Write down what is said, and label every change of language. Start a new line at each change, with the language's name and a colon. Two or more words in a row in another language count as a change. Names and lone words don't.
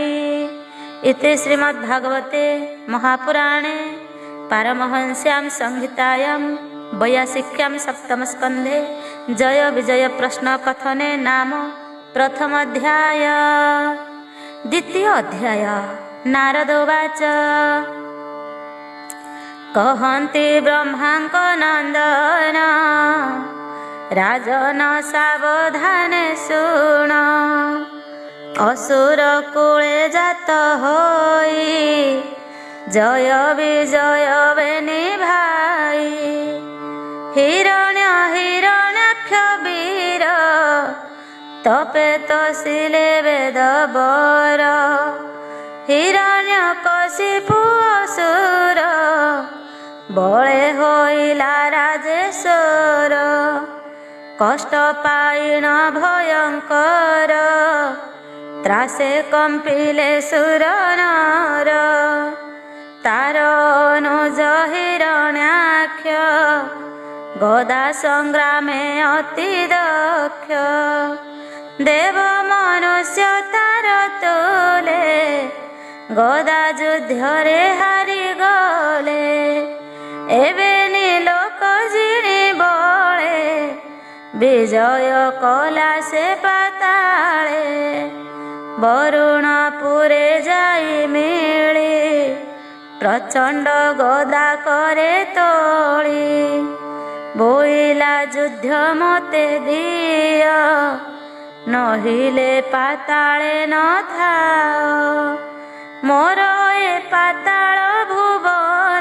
Sanskrit: इति श्रीमद्भागवते महापुराणे पारमहंस्यां संहितायां 82 सप्तमस्कन्धे जय विजय प्रश्न कथने नाम प्रथम अध्याय।
Odia: ଦ୍ୱିତୀୟ ଅଧ୍ୟାୟ।
Sanskrit: नारद उवाच
Odia: କହନ୍ତି ବ୍ରହ୍ମାଙ୍କ ନନ୍ଦନ ରାଜନ ସାବଧାନେ ଶୁଣ ଅସୁର କୁଳେ ଜାତ ହୋଇ ଜୟ ବିଜୟ ବେନି ଭାଇ ହିରଣ୍ୟାକ୍ଷ ବୀର ତପେ ତସିଲେ ବେଦ ବର ହିରଣ୍ୟକଶିପୁ ଅସୁର ବଳେ ହୋଇଲା ରାଜେଶ୍ୱର କଷ୍ଟ ପାଇଣ ଭୟଙ୍କର ତ୍ରାସେ କମ୍ପିଲେ ସୁର ନର ତାର ଅନୁଜ ହିରଣ୍ୟାକ୍ଷ ଗଦା ସଂଗ୍ରାମେ ଅତି ଦକ୍ଷ ଦେବ ମନୁଷ୍ୟ ତାର ତୁଲେ ଗଦା ଯୁଦ୍ଧରେ ହାରି ଗଲେ ଏବେ ନୀଲୋକ ଜିଣି ବଳେ ବିଜୟ କଲା ସେ ପାତାଳେ ବରୁଣପୁରେ ଯାଇ ମିଳି ପ୍ରଚଣ୍ଡ ଗଦା କରେ ତୋଳି ବୋଇଲା ଯୁଦ୍ଧ ମତେ ଦିଅ ନହିଲେ ପାତାଳେ ନ ଥାଅ ମୋର ଏ ପାତାଳ ଭୁବନ